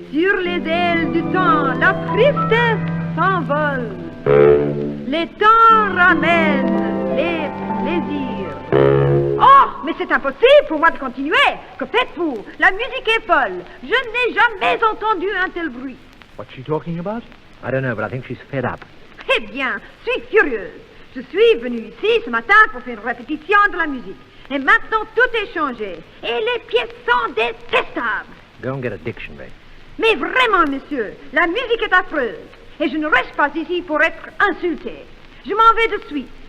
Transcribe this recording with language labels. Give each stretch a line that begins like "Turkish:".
French: Sur les ailes du temps, la tristesse s'envole. Les temps ramènent les plaisirs. Oh, mais c'est impossible pour moi de continuer. Que faites-vous? La musique est folle. Je n'ai jamais entendu un tel bruit.
English: What's she talking about? I don't know, but I think she's fed up.
French: Eh bien, je suis furieuse. Je suis venue ici ce matin pour faire une répétition de la musique. Et maintenant, tout est changé. Et les pièces sont détestables.
English: Go and get a dictionary.
French: Mais vraiment, monsieur, la musique est affreuse. Et je ne reste pas ici pour être insultée. Je m'en vais de suite.